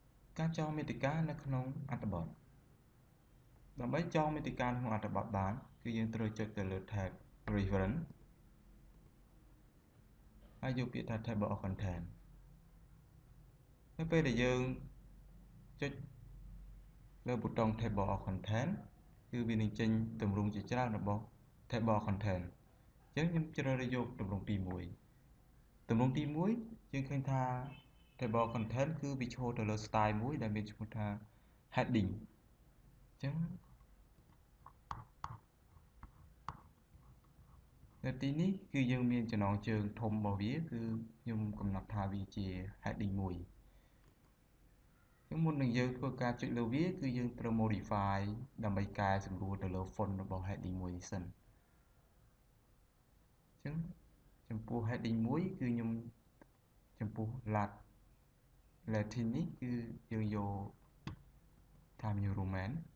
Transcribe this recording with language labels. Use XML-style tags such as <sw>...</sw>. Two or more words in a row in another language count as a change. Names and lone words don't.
<km>ការចងមាតិកានៅក្នុងអត្ថបទដើម្បីចងមាតិកាក្នុងអត្ថបទបានគឺយើងត្រូវចុចទៅលើ</km> <en>tab reference</en> <km>ហើយយកពាក្យថា</km> <en>table of content</en> <km>នៅពេលដែលយើងចុចលើប៊ូតុង</km> <en>table of content</en> <km>គឺវានឹងចេញទម្រង់ជាច្រើនរបស់</km> <en>table of content</en> <km>អញ្ចឹងខ្ញុំជ្រើសរើសយកទម្រង់ទី1ទម្រង់ទី1យើងឃើញថា</km> <en>table of content</en> <km>គឺវាឈរទៅលើ style មួយដែលមានឈ្មោះថា heading អញ្ចឹង នៅទីនេះគឺយើងមានចំណងជើងធំរបស់វាគឺខ្ញុំកំណត់ថាវាជា heading 1មុននឹងយើងធ្វើការចុចលើវាគឺយើងត្រូវ modify ដើម្បីកែសម្រួលទៅលើ font របស់ heading 1នេះសិនអញ្ចឹងចំពោះ heading 1គឺខ្ញុំចំពោះ Latin នេះគឺយើងយក Times New Roman</km>